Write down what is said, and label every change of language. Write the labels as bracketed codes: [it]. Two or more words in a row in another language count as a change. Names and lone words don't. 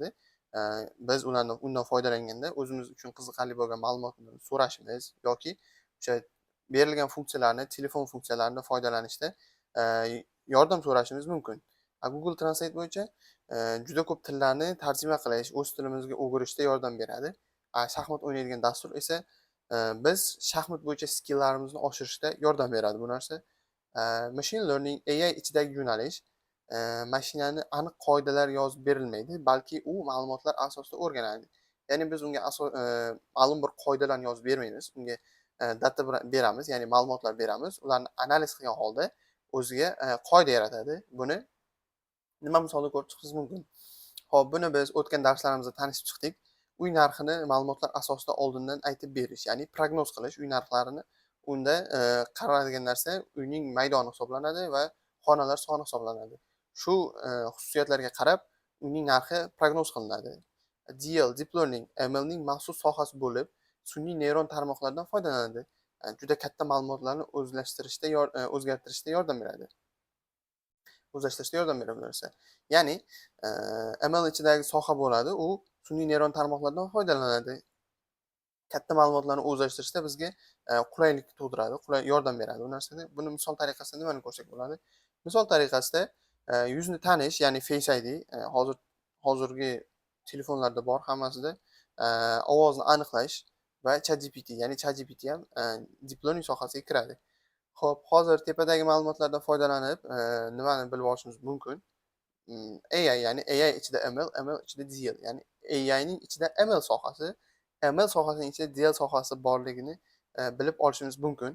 [uz] Biz undan foydalanganda o'zimiz uchun qiziqarli bo'lgan ma'lumotlarni so'rashimiz yoki o'sha berilgan funksiyalarni, telefon funksiyalaridan foydalanishda yordam so'rashimiz mumkin. Google Translate bo'yicha juda ko'p tillarni tarjima qilish, o'z tilimizga o'girishda yordam beradi. Shaxmat o'ynaydigan dastur esa biz shaxmat bo'yicha skilllarimizni oshirishda yordam beradi bu narsa. [en] Machine learning [uz] AI ichidagi yo'nalish mashinani aniq qoidalar yozib berilmaydi, balki u ma'lumotlar asosida o'rganadi. Ya'ni biz unga ma'lum bir qoidalarni yozib bermaymiz. Unga data beramiz, ya'ni ma'lumotlar beramiz. Ularni analiz qilgan holda o'ziga qoida yaratadi. Buni nima misolda ko'rib chiqishimiz mumkin. Xo'p, buni biz o'tgan darslarimizda tanishib chiqdik. Uy narxini ma'lumotlar asosida oldindan aytib berish, ya'ni prognoz qilish uy narxlarini. Unda qaraladigan narsa uyning maydoni hisoblanadi va xonalar soni hisoblanadi. Shu xususiyatlarga qarab uyning narxi prognoz qilinadi. [en] Deep learning [uz] MLning maxsus sohasi bo'lib, sun'iy neyron tarmoqlardan foydalanadi. Juda katta ma'lumotlarni o'zgartirishda yordam beradi. O'zlashtirishda yordam bera bu narsa. Ya'ni, ML ichidagi soha bo'ladi, u sun'iy neyron tarmoqlardan foydalanadi. Katta ma'lumotlarni o'zlashtirishda bizga qulaylik tug'diradi, yordam beradi bu narsada. Buni misol tariqasida nimani ko'rsak bo'ladi? Misol tariqasida yuzni tanish, ya'ni Face ID hozirgi telefonlarda bor hammasida ovozni aniqlash va ChatGPT, ya'ni ChatGPT ham [en] deep learning [uz] sohasiga kiradi. Xo'p, hozir tepadagi ma'lumotlardan foydalanib, nimani bilib olishimiz mumkin? AI, ya'ni AI ichida ML, ML ichida DL, ya'ni AIning ichida ML sohasi, ML sohasining ichida DL sohasi borligini bilib olishimiz mumkin.